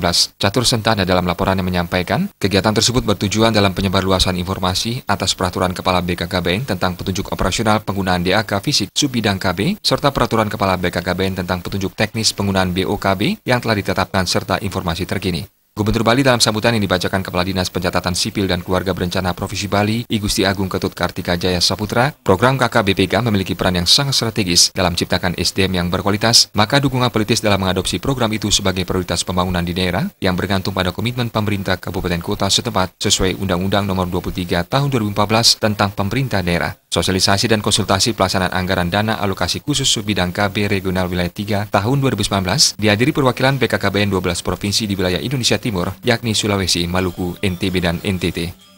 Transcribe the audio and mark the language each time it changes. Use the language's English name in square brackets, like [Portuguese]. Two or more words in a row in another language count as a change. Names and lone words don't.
[Indonesian] Catur Sentana dalam laporannya menyampaikan, kegiatan tersebut bertujuan dalam penyebarluasan informasi atas Peraturan Kepala BKKBN tentang petunjuk operasional penggunaan DAK fisik Subbidang KB, serta Peraturan Kepala BKKBN tentang petunjuk teknis penggunaan BOKB yang telah ditetapkan serta informasi terkini. Gubernur Bali dalam sambutan yang dibacakan Kepala Dinas Pencatatan Sipil dan Keluarga Berencana Provinsi Bali, I Gusti Agung Ketut Kartika Jaya Saputra, program KKBPK memiliki peran yang sangat strategis dalam menciptakan SDM yang berkualitas, maka dukungan politis dalam mengadopsi program itu sebagai prioritas pembangunan di daerah yang bergantung pada komitmen pemerintah kabupaten kota setempat sesuai Undang-Undang Nomor 23 Tahun 2014 tentang pemerintah daerah. Sosialisasi dan konsultasi pelaksanaan anggaran dana alokasi khusus Subbidang KB Regional Wilayah 3 tahun 2019 dihadiri perwakilan BKKBN 12 provinsi di wilayah Indonesia Timur, yakni Sulawesi, Maluku, NTB, dan NTT.